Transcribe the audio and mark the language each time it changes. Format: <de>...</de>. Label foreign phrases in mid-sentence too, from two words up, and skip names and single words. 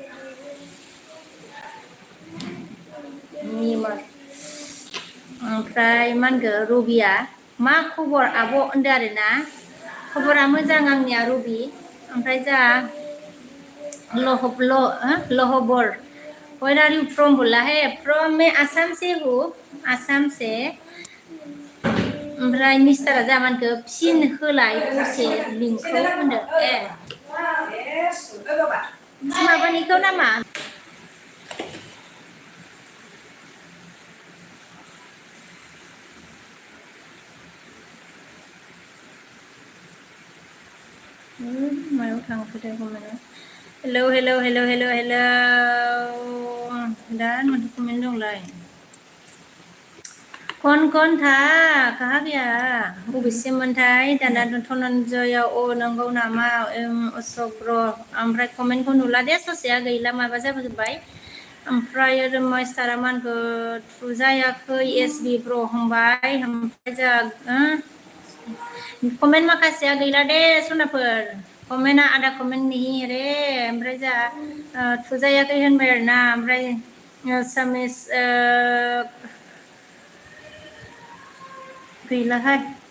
<brx>बेमार ओमफ्राय मा होनगो रबिया मा खबर आब' होनदों आरोना खबरा मोजां आंनिया रबि ओमफ्राय जा लहबर</brx> <en>where are you from</en> <hi>बोला है फ्रम मैं आसाम से हूँ आसाम से</hi> <brx>ओमफ्राय मिस्टारा जा मा होनखो फिन होलाय दसे लिंकखौ होनदों माबानिखौ नामा मायाव थांखोथाय कमेन्टआ हेलौ दा माथो कमेन्ट दंलाय</brx> <hi>कौन था कहा गया</hi> <brx>बबेसिममोनथाय दाना धनन्जयआव नंगौ नामा अशोक ब्र ओमफ्राय कमेन्टखौ नुला दे ससेया गैला माबा जाबोजोब्बाय ओमफ्राय मास्टारा मा होनखो थुजायाखै एसबि ब्र होनबाय ओमफ्राय जा कमेन्ट माखासेया गैला दे सनाफोर कमेन्टआ</brx> <hi>आधा कमेन्ट नहीं रे</hi> <brx>ओमफ्राय जा थुजायाखै होनबाय आरोना ओमफ्राय सामिस गैलाहाय</brx>